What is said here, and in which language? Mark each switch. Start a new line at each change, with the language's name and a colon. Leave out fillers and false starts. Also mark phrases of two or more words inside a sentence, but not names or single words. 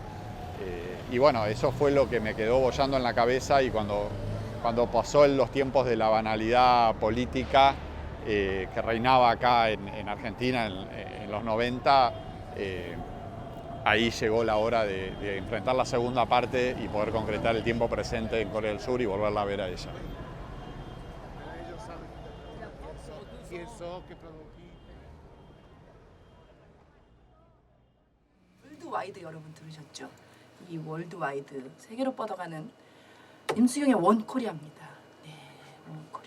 Spanish: Y bueno, eso fue lo que me quedó boyando en la cabeza, y cuando pasó en los tiempos de la banalidad política que reinaba acá en Argentina en los 90, ahí llegó la hora de enfrentar la segunda parte y poder concretar el tiempo presente en Corea del Sur y volverla a ver a ella.
Korean: 월드와이드 여러분 들으셨죠? 이 월드와이드 세계로 뻗어가는 임수영의 원코리아입니다. 네, 원코리아.